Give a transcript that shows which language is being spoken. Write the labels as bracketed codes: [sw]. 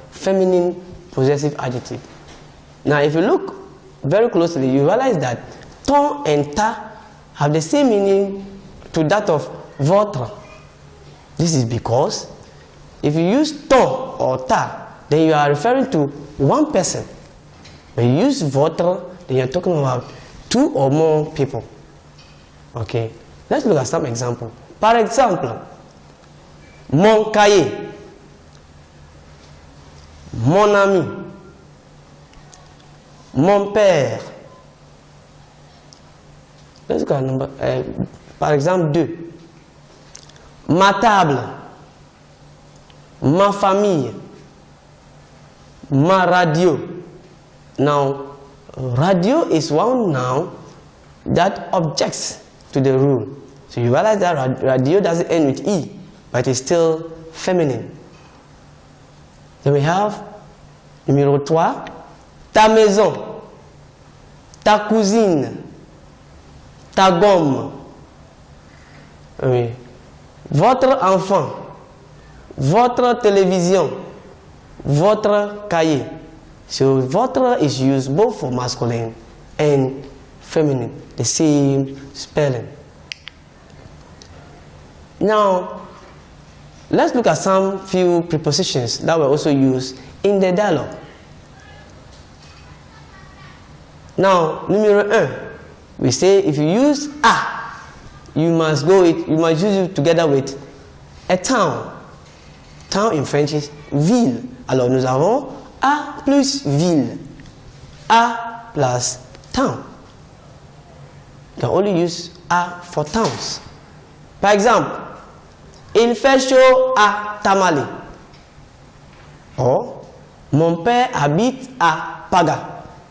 [en] Feminine possessive adjective. Now if you look very closely, you realize that ton and ta have the same meaning to that of votre. This is because if you use ton or ta, then you are referring to one person. When you use votre, then you're talking about two or more people. Okay, let's look at some example. [fr] Par exemple, mon cahier, mon ami, mon père. [en] Let's look at number, [fr] par exemple 2. Ma table, ma famille, ma radio. [en] Now, radio is one noun that objects to the rule. So you realize that radio doesn't end with E, but it's still feminine. Then we have [fr] numéro 3, ta maison, ta cousine, ta gomme. Oui. Votre enfant, votre télévision, votre cahier. [en] So votre is used both for masculine and feminine, the same spelling. Now, let's look at some few prepositions that were also used in the dialogue. Now, numéro 1, we say if you use a, you must use it together with a town. Town in French is ville. [fr] Alors nous avons a plus ville. [en] A plus town. You can only use a for towns. [fr] Par exemple, il fait chaud à Tamale. Or, mon père habite à Paga.